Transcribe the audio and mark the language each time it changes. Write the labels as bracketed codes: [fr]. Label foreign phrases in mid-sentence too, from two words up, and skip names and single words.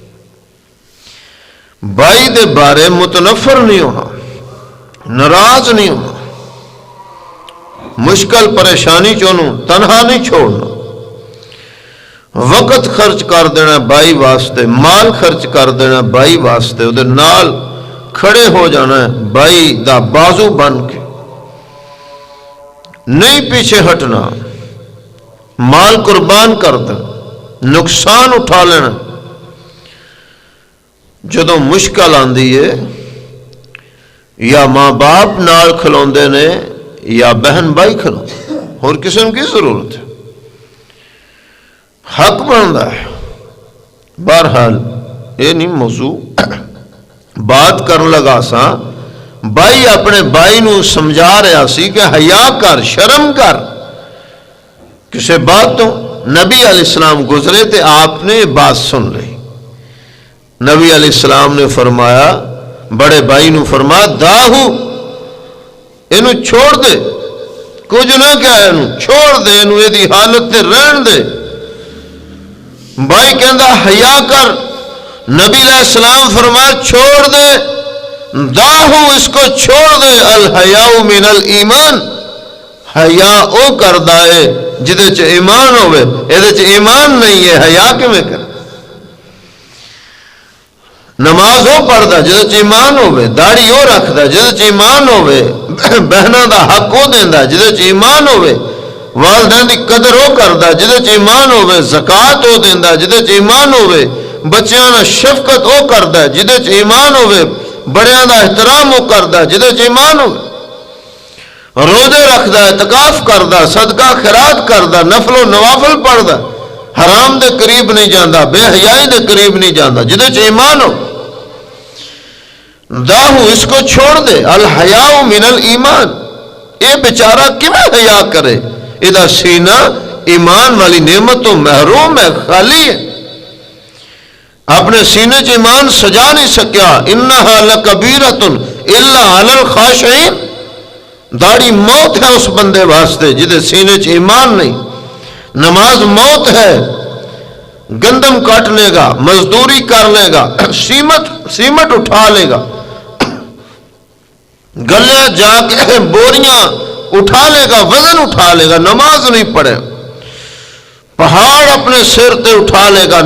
[pa] بھائی دے بارے متنفر نہیں ہونا، ناراض نہیں ہونا، مشکل پریشانی چونوں تنہا نہیں چھوڑنا، وقت خرچ کر دینا بھائی واسطے، مال خرچ کر دینا بھائی واسطے، وہ نال کھڑے ہو جانا ہے بھائی دا بازو بن کے، نہیں پیچھے ہٹنا، مال قربان کر دینا، نقصان اٹھا لینا۔ جدوں مشکل آندی ہے یا ماں باپ نال کھلوندے نے یا بہن بھائی کھلوندے، اور قسم کی ضرورت ہے، حق بنتا ہے۔ بہرحال یہ نہیں موضوع بات کرن لگا سا، بھائی اپنے بھائی نو سمجھا رہا سی کہ حیا کر، شرم کر کسے بات تو۔ نبی علیہ السلام گزرے تے آپ نے بات سن لی۔ نبی علیہ السلام نے فرمایا، بڑے بھائی نو فرمایا داہو، اینو چھوڑ دے، کچھ نہ کیا اینو چھوڑ دے، اینو یہ دی حالت تے رہن دے۔ بھائی کہندا حیا کر، نبی علیہ السلام فرمایا چھوڑ دے، داہو اس کو چھوڑ دے، [ar] الحیاء من الایمان، [pa] حیا او کردا ہے جدے چ ایمان ہوئے، ایدے چ ایمان نہیں ہے، حیا کیویں کر؟ نماز وہ پڑھتا جدے چ ایمان ہوئے، داڑھی وہ رکھتا جدے چ ایمان ہوئے، بہنوں دا حق وہ دیندا جدے چ ایمان ہوئے، والدین دی قدر وہ کردا جدے چ ایمان ہوئے، زکات وہ دیندا جدے چ ایمان ہوئے، بچیاں نال شفقت وہ کردا جدے چ ایمان ہوئے، بڑیاں دا احترام وہ کردا جدے چ ایمان ہوئے، روزے رکھدا، اعتکاف کردا، صدقہ خیرات کردا، نفل و نوافل پڑھدا، حرام دے قریب نہیں جاندا، بے حیائی دے قریب نہیں جاندا، جدے چ ایمان ہو۔ داہو اس کو چھوڑ دے، [ar] الحیاء من الایمان، [pa] اے بیچارہ کیویں حیا کرے، ادا سینہ ایمان والی نعمت تو محروم ہے، خالی ہے، اپنے سینے چ ایمان سجا نہیں سکیا۔ [ar] انہا لکبیرۃ الا علی الخاشعین، [pa] داڑھی موت ہے اس بندے واسطے جدے سینے چ ایمان نہیں۔ نماز موت ہے، گندم کاٹ لے گا، مزدوری کر لے گا، سیمٹ اٹھا لے گا، گلے جا کے بوریاں اٹھا لے گا، وزن اٹھا لے گا، نماز نہیں پڑھے، پہاڑ اپنے سر تے اٹھا لے گا۔